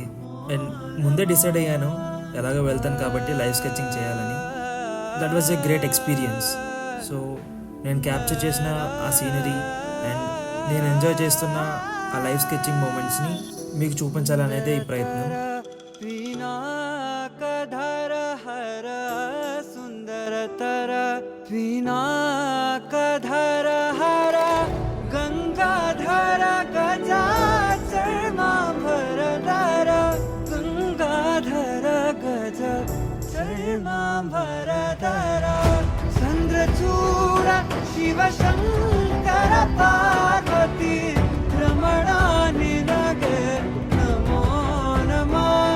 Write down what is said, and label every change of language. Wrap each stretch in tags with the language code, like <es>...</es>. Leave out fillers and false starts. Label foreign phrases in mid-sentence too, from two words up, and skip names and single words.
<te>అండ్ ముందే డిసైడ్ అయ్యాను ఎలాగో వెళ్తాను కాబట్టి</te> <en>live sketching</en> <te>చేయాలని.</te> <en>That was a great experience.</en> <te>సో నేను క్యాప్చర్ చేసిన ఆ</te> <en>scenery and</en> <te>నేను ఎంజాయ్ చేస్తున్న ఆ</te> <en>live sketching</en> <te>మూమెంట్స్ని మీకు చూపించాలనేదే ఈ ప్రయత్నం.</te> <sa>सुंदरतर पिनाकधर हर गंगाधर गजाचर्मांबरधर गंगाधर गज चर्मांबरधर चंद्रचूड शिवशंकर पार्वती रमणा निनगे नमो नमः.</sa>